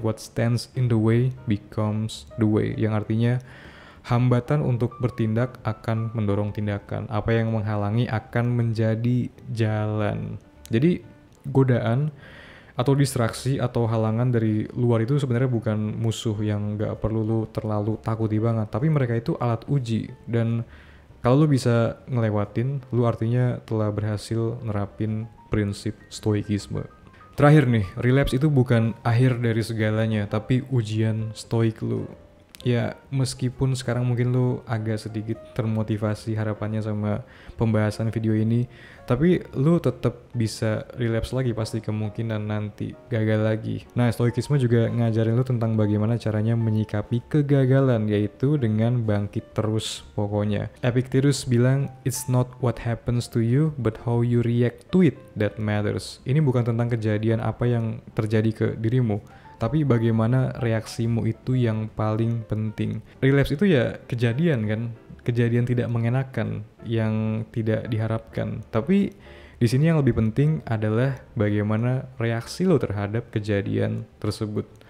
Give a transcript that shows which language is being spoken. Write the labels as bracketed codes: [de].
[en] What stands in the way becomes the way. [id] Yang artinya, hambatan untuk bertindak akan mendorong tindakan. Apa yang menghalangi akan menjadi jalan. Jadi, godaan atau distraksi atau halangan dari luar itu sebenarnya bukan musuh yang gak perlu lu terlalu takuti banget, tapi mereka itu alat uji, dan kalau lu bisa ngelewatin, lu artinya telah berhasil nerapin prinsip stoikisme. Terakhir nih, relapse itu bukan akhir dari segalanya, tapi ujian stoik lu. Ya, meskipun sekarang mungkin lu agak sedikit termotivasi harapannya sama pembahasan video ini, tapi lu tetap bisa relapse lagi pasti, kemungkinan nanti gagal lagi. Nah, stoikisme juga ngajarin lu tentang bagaimana caranya menyikapi kegagalan, yaitu dengan bangkit terus pokoknya. [en] Epictetus bilang, it's not what happens to you, but how you react to it that matters. [id] Ini bukan tentang kejadian apa yang terjadi ke dirimu, tapi bagaimana reaksimu itu yang paling penting. Relapse itu ya kejadian kan, kejadian tidak mengenakan, yang tidak diharapkan. Tapi di sini yang lebih penting adalah bagaimana reaksi lo terhadap kejadian tersebut.